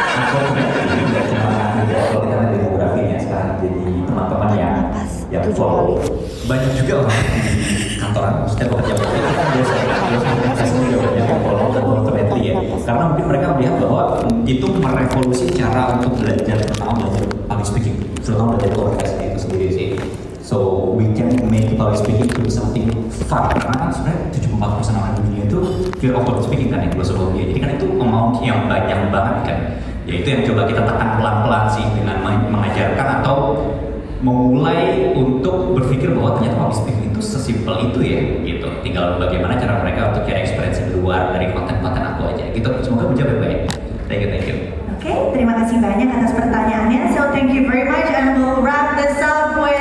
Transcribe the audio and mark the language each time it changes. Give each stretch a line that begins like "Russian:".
Indonesian: Aku tidak cuma kalau kita lihat demografinya sekarang jadi teman-teman yang follow. Banyak juga orang di kantoran, setiap pekerja itu kan biasa juga banyak yang follow dan ultimately ya. Karena mungkin mereka melihat bahwa itu merevolusi cara untuk belajar tentang belajar public speaking, terutama belajar podcast itu sendiri sih.
English: So we can make public speaking to something fun.
Indonesian: Karena kan sebenarnya 74% orang di dunia itu fear of public speaking kan yang global dia. Jadi kan itu amount yang banyak banget kan. Ya itu yang coba kita tekan pelan-pelan sih dengan mengajarkan atau memulai untuk berpikir bahwa ternyata public speaking itu sesimpel itu ya gitu. Tinggal bagaimana cara mereka untuk cari experience di luar dari konten-konten aku aja gitu. Semoga menjawab baik.
English: Thank you.
Indonesian: Oke, terima kasih banyak atas pertanyaannya.
English: So thank you very much and we'll wrap this up with